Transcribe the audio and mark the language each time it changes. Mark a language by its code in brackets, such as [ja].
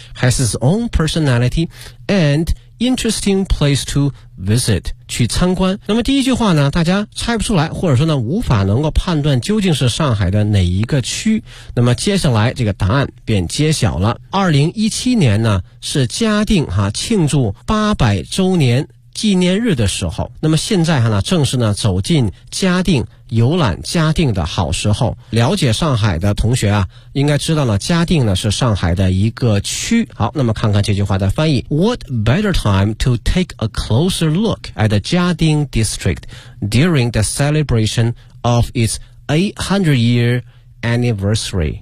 [en] has its own personality and interesting place to visit， [zh] 去参观。那么第一句话呢大家猜不出来，或者说呢无法能够判断究竟是上海的哪一个区，那么接下来这个答案便揭晓了。 2017年呢是嘉定哈庆祝800周年纪念日的时候，那么现在呢正是呢走进嘉定游览嘉定的好时候。了解上海的同学啊应该知道了嘉定呢是上海的一个区。好，那么看看这句话的翻译。 [en] What better time to take a closer look at the 嘉定 district during the celebration of its 800 year anniversary。